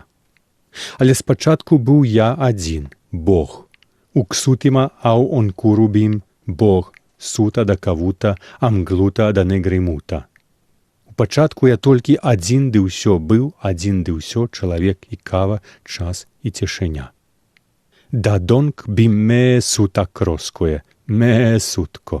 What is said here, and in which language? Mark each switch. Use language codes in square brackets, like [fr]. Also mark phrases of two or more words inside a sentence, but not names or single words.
[be] Але спачатку быў я адзін, Бог. Уксутима ау онкуру бім, Бог, сута да кавута, амглута да негримута. У пачатку я толькі адзін ды ўсё быў, адзін ды ўсё, чалавек і кава, час і цішыня. Да донг бім ме сута кроскуе, ме сутко.